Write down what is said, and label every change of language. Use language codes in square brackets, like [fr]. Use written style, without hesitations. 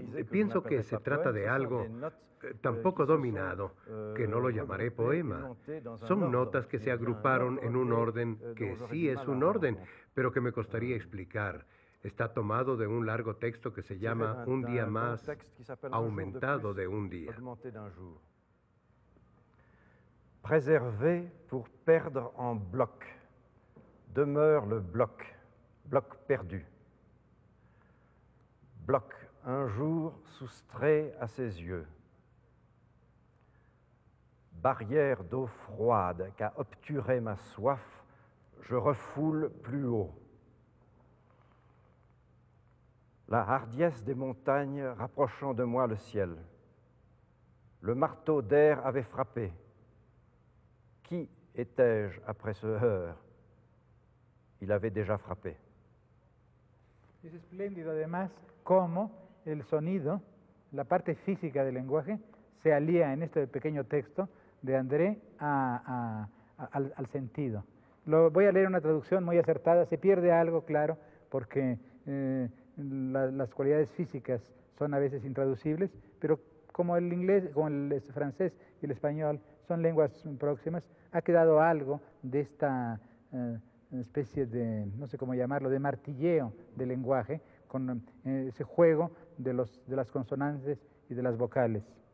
[es] Pienso que se trata de algo tan poco dominado que no lo llamaré poema. Son notas que se agruparon en un orden que sí es un orden, pero que me costaría explicar. Está tomado de un largo texto que se llama Un día más, aumentado de un día. [fr] Préservé pour perdre en bloc, demeure le bloc, bloc perdu. Bloc un jour soustrait à ses yeux. Barrière d'eau froide qu'a obturé ma soif, je refoule plus haut. La hardiesse des montagnes rapprochant de moi le ciel. Le marteau d'air avait frappé. Qui étais-je après ce heurt? Il avait déjà frappé. [es] Es espléndido además cómo el sonido, la parte física del lenguaje, se alía en este pequeño texto de André al sentido. Voy a leer una traducción muy acertada, se pierde algo, claro, porque las cualidades físicas son a veces intraducibles, pero como el inglés, como el francés y el español son lenguas próximas, ha quedado algo de esta especie de, no sé cómo llamarlo, de martilleo del lenguaje, con ese juego de las consonantes y de las vocales.